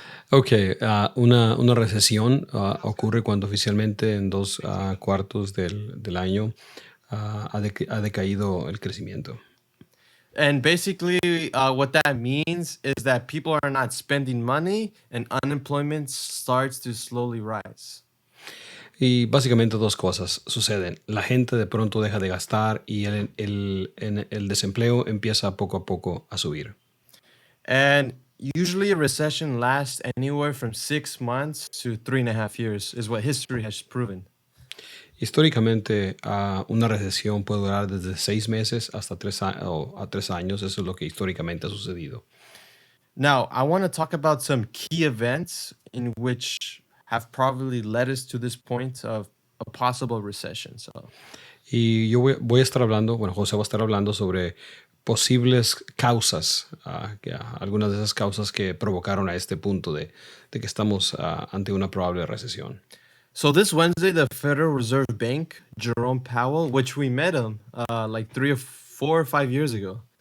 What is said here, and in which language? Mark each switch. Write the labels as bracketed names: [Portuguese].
[Spanish] Ok, una recesión ocurre cuando oficialmente en 2 cuartos del año ha decaído el crecimiento. [English] And basically, what that means is that people are not spending money and unemployment starts to slowly rise. [Spanish] Y básicamente 2 cosas suceden. La gente de pronto deja de gastar y el desempleo empieza poco a poco a subir. [English] And usually a recession lasts anywhere from 6 months to 3.5 years, is what history has proven. [Spanish] Históricamente, una recesión puede durar desde 6 meses hasta 3 años. Eso es lo que históricamente ha sucedido. [English] Now, I want to talk about some key events in which have probably led us to this point of a possible recession. So, [Spanish] Y yo voy a estar hablando, José va a estar hablando sobre posibles causas, algunas de esas causas que provocaron a este punto de que estamos ante una probable recesión. [English] so this Wednesday, the Federal Reserve Bank, Jerome Powell, which we met him like 3 or 4 or 5 years ago.